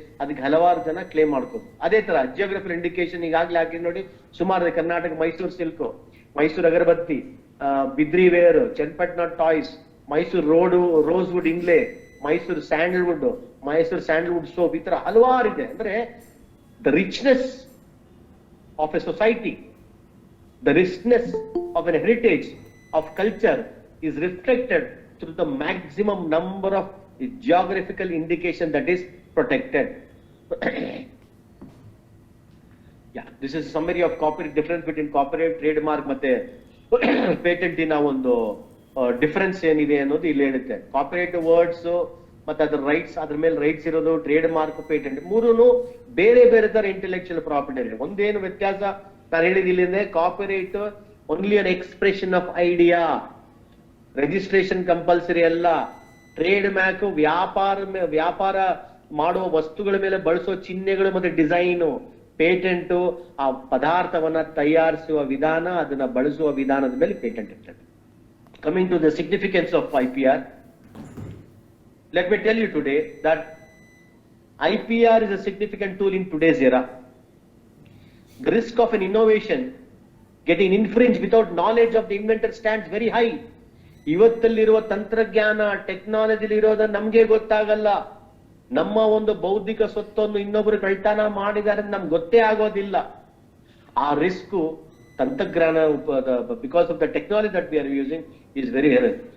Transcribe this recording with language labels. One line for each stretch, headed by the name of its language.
Kannada: ಅದಕ್ಕೆ ಹಲವಾರು ಜನ ಕ್ಲೇಮ್ ಮಾಡ್ಕೋದು. ಅದೇ ತರ ಜಿಯೋಗ್ರಫಿಕಲ್ ಇಂಡಿಕೇಶನ್ ಈಗಾಗಲೇ ಹಾಕಿ ನೋಡಿ, ಸುಮಾರು ಕರ್ನಾಟಕ ಮೈಸೂರು ಸಿಲ್ಕ್, ಮೈಸೂರು ಅಗರಬತ್ತಿ, ಬಿದ್ರಿ wear, Channapatna toys, Mysuru rosewood ಇಂಗ್ಲೆ, Mysuru Sandalwood soap, ಈ ತರ ಹಲವಾರು ಇದೆ.
English: ಅಂದ್ರೆ the richness of a society, the richness of an heritage of culture is reflected through the maximum number of geographical indication that is protected. Yeah, this is summary of copyright, difference between copyright, trademark
Kannada: ಮತ್ತೆ patent ಇನ ಒಂದು difference ಏನಿದೆ ಅನ್ನೋದು ಇಲ್ಲಿ ಹೇಳುತ್ತೆ. Copyright words ಮತ್ತೆ ಅದ್ರ rights, ಅದ್ರ ಮೇಲೆ ರೈಟ್ಸ್ ಇರೋದು, ಟ್ರೇಡ್ ಮಾರ್ಕ್, ಪೇಟೆಂಟ್, ಮೂರೂ ಬೇರೆ ಬೇರೆ ತರ ಇಂಟೆಲೆಕ್ಚುಯಲ್ ಪ್ರಾಪರ್ಟಿ ಇದೆ. ಒಂದೇನು ವ್ಯತ್ಯಾಸ ನಾನು ಹೇಳಿದಿಲ್ಲ, copyright
English: only on expression of idea,
Kannada: registration compulsory ಅಲ್ಲ. ಟ್ರೇಡ್ ಮಾರ್ಕ್ ವ್ಯಾಪಾರ ಮಾಡುವ ವಸ್ತುಗಳ ಮೇಲೆ ಬಳಸೋ ಚಿಹ್ನೆಗಳು ಮತ್ತೆ ಡಿಸೈನು. ಪೇಟೆಂಟ್ ಆ ಪದಾರ್ಥವನ್ನ ತಯಾರಿಸುವ ವಿಧಾನ, ಅದನ್ನ ಬಳಸುವ ವಿಧಾನದ ಮೇಲೆ ಪೇಟೆಂಟ್ ಇರ್ತದೆ.
English: Coming to the significance of IPR, let me tell you today that IPR is a significant tool in today's era. The risk of an innovation getting infringed without knowledge of the inventor stands very high.
Kannada: ಇವತ್ತಲ್ಲಿರುವ ತಂತ್ರಜ್ಞಾನ, technology ಇರೋದ ನಮ್ಗೆ ಗೊತ್ತಾಗಲ್ಲ. ನಮ್ಮ ಒಂದು ಬೌದ್ಧಿಕ ಸ್ವತ್ತನ್ನು ಇನ್ನೊಬ್ರು ಕಳ್ತನ ಮಾಡಿದ್ದಾರೆ ನಮ್ಗೆ ಗೊತ್ತೇ ಆಗೋದಿಲ್ಲ. ಆ ರಿಸ್ಕ್ ತಂತ್ರಜ್ಞಾನ,
English: Because of the technology that we are using is very high.